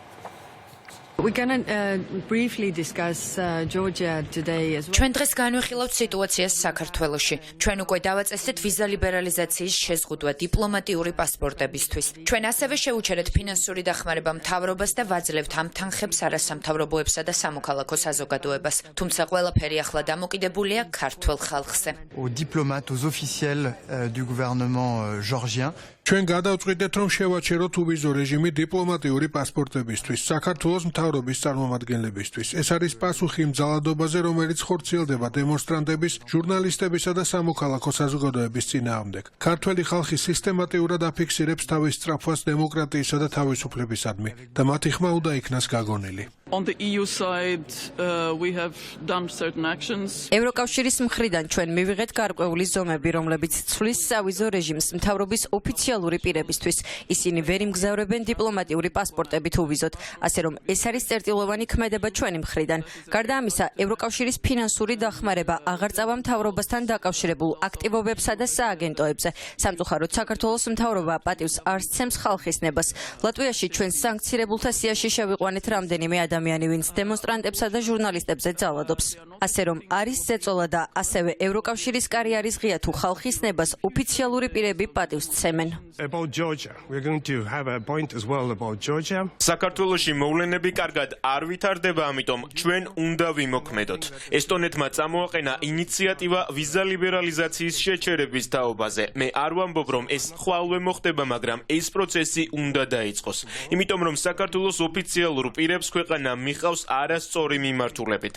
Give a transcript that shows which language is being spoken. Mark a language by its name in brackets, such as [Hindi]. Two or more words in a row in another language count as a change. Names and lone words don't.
[Georgian] ჩვენ დღეს განვიხილავთ სიტუაციას საქართველოში. ჩვენ უკვე დავაწესეთ ვიზა ლიბერალიზაციის შეზღუდვა დიპლომატიური პასპორტებისთვის. ჩვენ ასევე შევუჩერეთ ფინანსური დახმარება მთავრობას და ვაძლევთ ამ თანხებს არასამთავრობოებსა და სამოქალაქო საზოგადოებას. თუმცა ყველაფერი ახლა დამოკიდებულია ქართველ ხალხზე. [French] Aux diplomates, aux officiels du gouvernement georgien. [Georgian] ჩვენ გადავწყვიტეთ, რომ შევაჩეროთ უვიზო რეჟიმი დიპლომატიური პასპორტებისთვის, საქართველოს მთავრობის წარმომადგენლებისთვის. ეს არის პასუხი იმ ძალადობაზე, რომელიც ხორციელდება დემონსტრანტების, ჟურნალისტებისა და სამოქალაქო საზოგადოების წინააღმდეგ. ქართველი ხალხი სისტემატიურად აფიქსირებს თავის სწრაფვას დემოკრატიისა და თავისუფლებისადმი და მათი ხმა უნდა იქნას გაგონილი. [English] On the EU side, we have done certain actions. [Georgian] ევროკავშირის მხრიდან ჩვენ მივიღეთ გარკვეული ზომები, რომლებიც ცვლის სავიზო რეჟიმს მთავრობის ოფიციალური პირებისთვის. ისინი ვერ იმგზავრებენ დიპლომატიური პასპორტებით უვიზოთ, ასე რომ ეს არის წერტილოვანი ქმედება ჩვენი მხრიდან. გარდა ამისა, ევროკავშირის ფინანსური დახმარება აღარ წავა მთავრობასთან დაკავშირებულ აქტივობებსა და სააგენტოებზე. სამწუხაროდ, საქართველოს მთავრობა პატივს არ სცემს ხალხის ნებას. ლატვიაში ჩვენ სანქცირებულთა სიაში შევიყვანეთ რამდენიმე ადამიანი, ვინც დემონსტრანტებსა და ჟურნალისტებზე ძალადობს. ასე რომ არის ზეწოლა და ასევე ევროკავშირის კარიერის ღია თუ ხალხის ნებას ოფიციალური პირები პატივს სცემენ. [English] About Georgia, we're going to have a point as well about Georgia. [Georgian] საქართველოში მოვლენები კარგად არ ვითარდება, ამიტომ ჩვენ უნდა ვიმოქმედოთ. ესტონეთმა წამოაყენა ინიციატივა ვიზა ლიბერალიზაციის შეჩერების თაობაზე. მე არ ვამბობ, რომ ეს ხვალვე მოხდება, მაგრამ ეს პროცესი უნდა დაიწყოს. იმიტომ რომ საქართველოს ოფიციალურ პირებს ქვეყანა მიყავს არასწორი მიმართულებით.